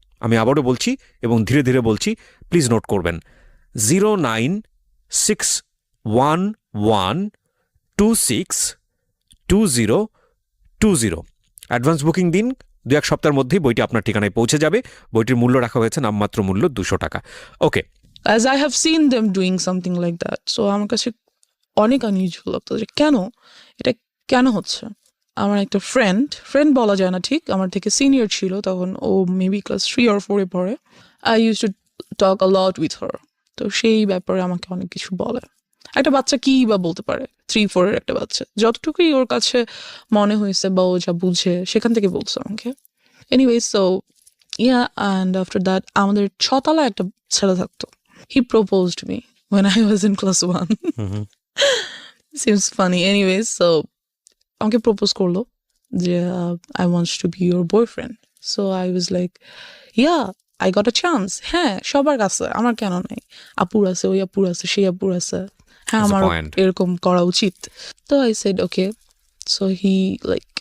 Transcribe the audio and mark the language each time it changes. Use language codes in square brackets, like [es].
[bn] আমি আবারও বলছি এবং ধীরে ধীরে বলছি, প্লিজ নোট করবেন, 09611262020। অ্যাডভান্স বুকিং দিন, 2-1 সপ্তাহের মধ্যেই বইটি আপনার ঠিকানায় পৌঁছে যাবে। বইটির মূল্য রাখা হয়েছে নামমাত্র মূল্য 200 টাকা। ওকে। [en] As I have seen them doing something like that, so [bn] আমার কাছে অনেক আনইউজুয়াল লাগতো যে এটা কেন হচ্ছে। আমার একটা ফ্রেন্ড বলা যায় না ঠিক, আমার থেকে সিনিয়র ছিল তখন, ও মেবি ক্লাস 3 or 4-এ পড়ে। [en] I use to talk a lot with her. [bn] তো সেই ব্যাপারে আমাকে অনেক কিছু বলে। একটা বাচ্চা কি বা বলতে পারে, 3-4-এর একটা বাচ্চা, যতটুকুই ওর কাছে মনে হয়েছে বা ও যা বুঝে সেখান থেকে বলছে আমাকে। [en] anyway, so and after that [bn] আমাদের 6 তলায় একটা ছেলে থাকতো। [en] He proposed me when I was in class 1. Seems funny. Anyways, so [bn] আমাকে প্রপোজ করলো যে [en] I wants to be your boyfriend. So I was like yeah I got a chance. [bn] হ্যাঁ, সবার কাছে, আমার কেন নাই? আপুর আছে, ওই আপুর আছে, সেই আপুর আছে, হ্যাঁ [en] That's the [bn] আমার [en] point. [bn] এরকম করা উচিত। তো [en] I said okay. So he like